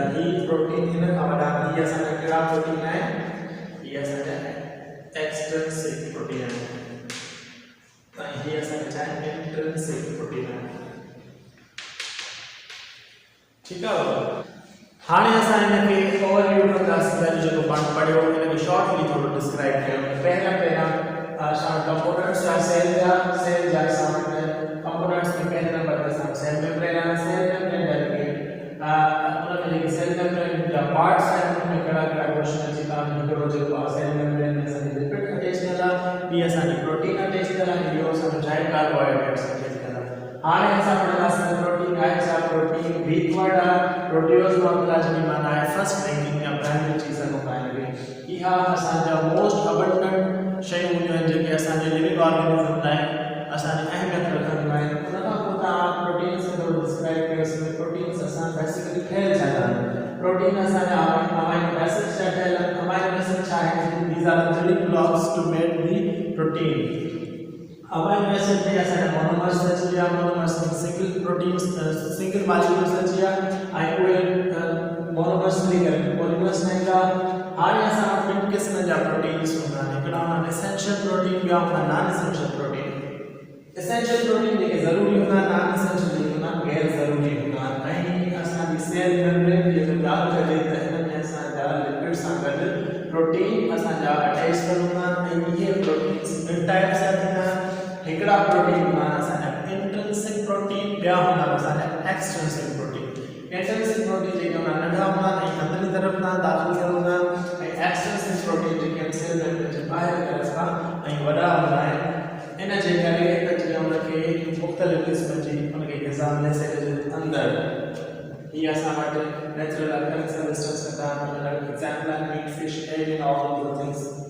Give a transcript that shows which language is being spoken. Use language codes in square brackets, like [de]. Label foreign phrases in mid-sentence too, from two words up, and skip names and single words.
[sd] ही प्रोटीन हिन खां वॾा, हीअ असांजा कहिड़ा प्रोटीन आहिनि, हीअ असांजा [en] extrinsic protein [sd] आहिनि ऐं हीअ असांजा छा आहे, [en] intrinsic protein [sd] आहिनि। ठीकु आहे। हाणे असां हिनखे ओवरव्यू कंदासीं, पहिरियों जेको पाण पढ़ियो हिनखे शॉर्टली थोरो डिस्क्राइब कयूं। पहिरियां असां कंपोनेंट्स जा सेल जा असां कंपोनेंट्स में पहले नंबर पे असां [en] cell membrane [sd] आहे। [en] cell membrane [sd] जेके उन में जेके [en] cell membrane [sd] जा पार्ट्स आहिनि उन में कहिड़ा कहिड़ा क्वेश्चन अची था। हिकिड़ो जेको आहे [en] cell membrane [sd] में असांजी [en] lipid attach [sd] थियल आहे, ॿी असांजी [en] protein attach [sd] थियल आहे, ॿियो असांजो छा आहे, [en] carbohydrates attach [sd] थियल आहे। हाणे असां पढ़ंदासीं प्रोटीन आहे छा। प्रोटीन वीक वर्ड आहे, प्रोटियोस माना जी माना आहे [en] first ranking [sd] या प्राइमरी चीज़ मोबाइल में। इहा असांजा [en] most abundant [sd] शयूं हूंदियूं आहिनि जेके असांजे [en] living organism [sd] लाइ असांजी अहमियत रखंदियूं आहिनि। उन खां पोइ तव्हां प्रोटीन्स खे थोरो डिस्क्राइब कयोसीं। प्रोटीन्स असां बेसिकली ठहियल छा आहिनि, प्रोटीन असांजा [en] amino acids [sd] जा ठहियल आहिनि। [en] amino acid [sd] छा आहिनि, [en] These are the building blocks to make the protein. amino acid [sd] में असांजा मोनोमर्स अची विया, मोनोमर्स में [en] single proteins single molecules [sd] अची विया ऐं उहे मोनोमर्स लिखिरे पॉलीमर्स नैका हाणे असां वटि ॿिनि क़िस्मनि जा प्रोटीन्स हूंदा आहिनि हिकिड़ा हूंदा आहिनि [en] essential protein [sd] ॿिया हूंदा आहिनि [en] non essential protein essential protein [sd] जेके ज़रूरी हूंदा आहिनि [en] non essential [sd] जेके हूंदा आहिनि गैर ज़रूरी हूंदा आहिनि ऐं असांजी [en] cell membrane [sd] जी अगरि ॻाल्हि कजे त हिन में असांजा लिपिड सां गॾु प्रोटीन असांजा अटैच कयल हूंदा आहिनि ऐं इहे प्रोटीन्स ॿिनि टाइप जा थींदा आहिनि हिकिड़ा प्रोटीन हूंदा आहिनि असांजा [en] intrinsic protein [sd] ॿिया हूंदा आहिनि असांजा [en] extrinsic protein intrinsic protein [sd] जेके हूंदा आहिनि नंढा हूंदा आहिनि ऐं अंदरि तरफ़ खां दाख़िल थियल हूंदा आहिनि ऐं [en] extrinsic protein [sd] जेके आहिनि [en] cell membrane [sd] जे ॿाहिरि तरफ़ खां ऐं वॾा हूंदा आहिनि इन जे करे त जीअं उनखे मुख़्तलिफ़ क़िस्म जी उनखे ग़िज़ा मिले सघे जे अंदरि हीअ असां वटि [en] natural organic substance [sd] कंदा आहिनि एग्जाम्पल आहिनि [en] meat fish egg and all of the things